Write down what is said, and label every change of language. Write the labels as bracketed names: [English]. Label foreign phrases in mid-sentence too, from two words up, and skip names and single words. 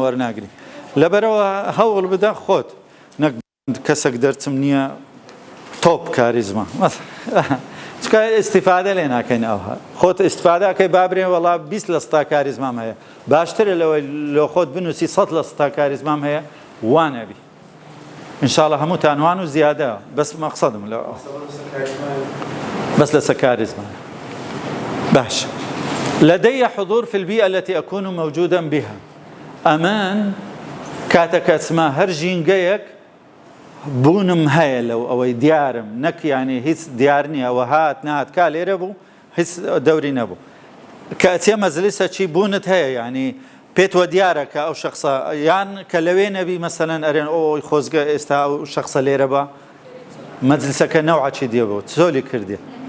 [Central Kurdish] وەرناگری لەبەرەوە هەوڵ بدە خۆت نەک کەسێک دەرچم نییە تۆپ کاریزما چکە ئیستیفادە لێ ناکەین ئەوها خۆت ئیستیفادەکەی بابرێ وەڵا 20 لە 100 کاریزمام هەیە باشترە لەوەی لە خۆت بنووسی 100 لە 100 کاریزمام هەیە وانەبی ئینشاءڵڵا هەمووتان وان و زیادە بەس مەقسەدم لەوە بس لەسەر کاریزمانە باش. [Arabic] لدي حضور في البيئة التي أكون موجودا بها [Central Kurdish] ئەمان کاتێک ئەچمە هەر ژینگەیەک بوونم هەیە لەو ئەوەی دیارم نەک یعنی هیچ دیار نییە ئەوە هات نهات کا لێرە بوو هیچ دەوری نەبوو کە ئەچێ مەجلیسە چی بوونت هەیە ینی پێت وە دیارە کە ئەو شخصە یان کە لەوێ نەبی مەسەلەن ئەرێن ئەوی خۆزگە ئێستا ئەو شخصە لێرە بە مەجلیسەکە نەوعەچی دێ بوو چۆلی کردێ